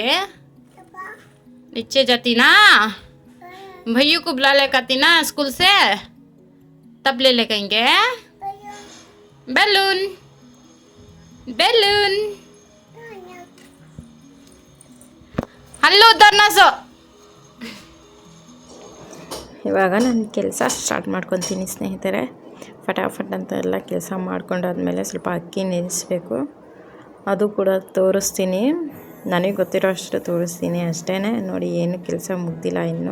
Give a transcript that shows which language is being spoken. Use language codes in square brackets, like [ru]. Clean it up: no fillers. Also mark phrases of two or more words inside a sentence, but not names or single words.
[hi] नीचे जाती ना, भैया को बुला लेती ना स्कूल से, तब ले लेंगे. बैलून बैलून हल्लो धरनासो. [kn] ಇವಾಗ ನಾನು ಕೆಲಸ ಸ್ಟಾರ್ಟ್ ಮಾಡ್ಕೊತೀನಿ ಸ್ನೇಹಿತರೆ. ಫಟಾಫಟ್ ಅಂತ ಎಲ್ಲ ಕೆಲಸ ಮಾಡ್ಕೊಂಡಾದ್ಮೇಲೆ ಸ್ವಲ್ಪ ಅಕ್ಕಿ ನೆನೆಸ್ಬೇಕು. ಅದು ಕೂಡ ತೋರಿಸ್ತೀನಿ, ನನಗೆ ಗೊತ್ತಿರೋ ಅಷ್ಟು ತೋರಿಸ್ತೀನಿ ಅಷ್ಟೇ. ನೋಡಿ, ಏನು ಕೆಲಸ ಮುಗ್ದಿಲ್ಲ ಇನ್ನೂ.